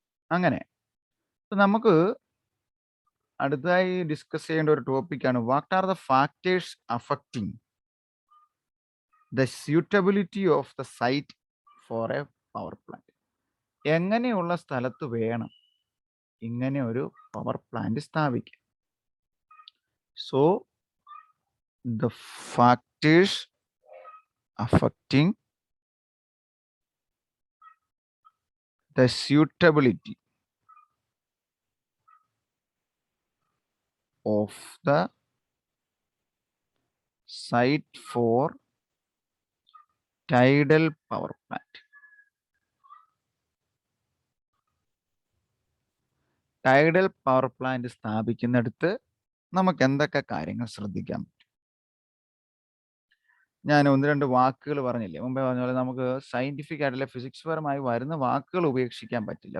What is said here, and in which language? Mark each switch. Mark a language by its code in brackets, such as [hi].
[ml] അങ്ങനെ നമുക്ക് അടുത്തതായി ഡിസ്കസ് ചെയ്യേണ്ട ഒരു ടോപ്പിക്കാണ് [en] What are the factors affecting the suitability of the site for a power plant. [ml] എങ്ങനെയുള്ള സ്ഥലത്ത് വേണം ഇങ്ങനെ ഒരു പവർ പ്ലാന്റ് സ്ഥാപിക്കാൻ? [en] So the factors affecting the suitability of the site for tidal power plant. [ml] Tidal power plant സ്ഥാപിക്കുന്നിടത്ത് നമുക്ക് എന്തൊക്കെ കാര്യങ്ങൾ ശ്രദ്ധിക്കാൻ പറ്റും? ഞാൻ ഒന്ന് രണ്ട് വാക്കുകൾ പറഞ്ഞില്ലേ മുമ്പേ പറഞ്ഞ പോലെ, നമുക്ക് സയന്റിഫിക് ആയിട്ടുള്ള ഫിസിക്സ് പരമായി വരുന്ന വാക്കുകൾ ഉപേക്ഷിക്കാൻ പറ്റില്ല.